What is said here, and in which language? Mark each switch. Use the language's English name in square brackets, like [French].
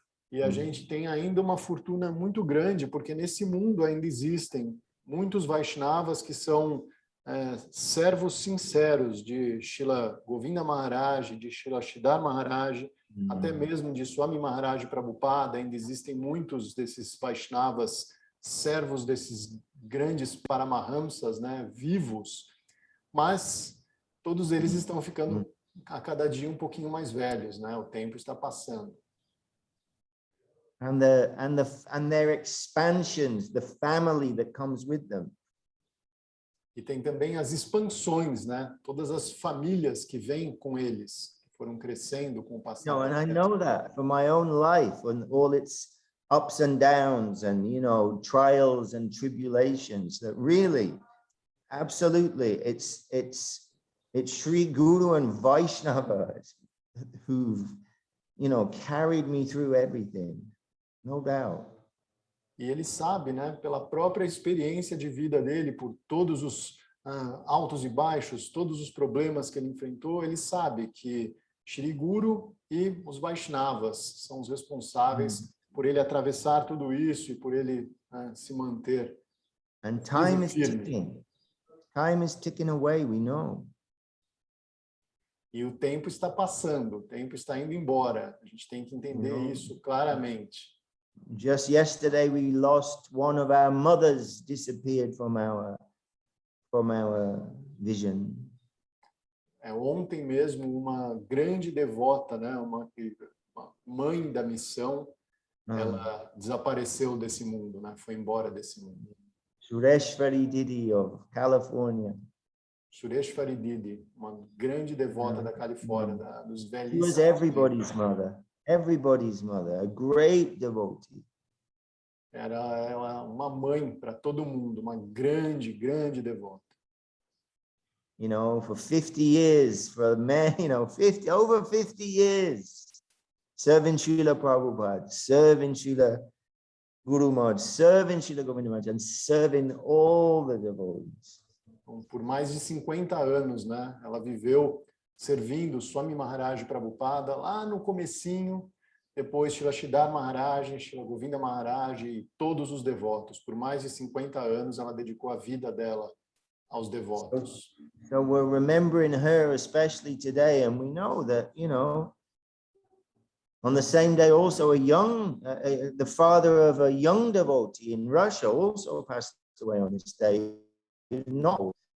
[Portuguese] E a gente tem ainda uma fortuna muito grande, porque nesse mundo ainda existem muitos Vaishnavas que são servos sinceros de Srila Govinda Maharaj, de Srila Sridhar Maharaj, até mesmo de Swami Maharaj Prabhupada. Ainda existem muitos desses Vaishnavas, servos desses grandes Paramahamsas, né, vivos, mas todos eles estão ficando a cada dia um pouquinho mais velhos, né? O tempo está passando. [English] And their expansions, the family that comes with them. [Portuguese] E tem também as expansões, né? Todas as famílias que vêm com eles, que foram crescendo com o passar do tempo. [English] And I know that from my own life, and all its ups and downs, and you know, trials and tribulations. That really, absolutely, it's Sri Guru and Vaishnava who've, you know, carried me through everything, no doubt. [Portuguese] E ele sabe, né, pela própria experiência de vida dele, por todos os altos e baixos, todos os problemas que ele enfrentou, ele sabe que Shri Guru e os Vaishnavas são os responsáveis por ele atravessar tudo isso e por ele se manter. [English] And time is ticking. Time is ticking away, we know. [Portuguese] E o tempo está passando, o tempo está indo embora. A gente tem que entender isso claramente. [English] Just yesterday we lost one of our mothers, disappeared from our vision. [Portuguese] Ontem mesmo uma grande devota, né, uma mãe da missão, ela desapareceu desse mundo, né, foi embora desse mundo. [English] Sureshwari Didi of California. [Portuguese] Sureshwari Didi, uma grande devota da Califórnia, dos velhos. [English] She was everybody's mother. Everybody's mother, a great devotee. [Portuguese] Era uma mãe para todo mundo, uma grande, grande devota. [English] You know, for 50 years, for men, you know, over 50 years, serving Srila Prabhupada, serving Srila Guru Maharaj, serving Srila Govinda Maharaj, and serving all the devotees. [Portuguese] Então, por mais de 50 anos, né, ela viveu servindo Swami Maharaj Prabhupada lá no comecinho, depois Srila Sridhar Maharaj, Srila Govinda Maharaj e todos os devotos. Por mais de 50 anos ela dedicou a vida dela aos devotos. [English] So we're remembering her especially today, and we know that, on the same day also the father of a young devotee in Russia also passed away on this day. No.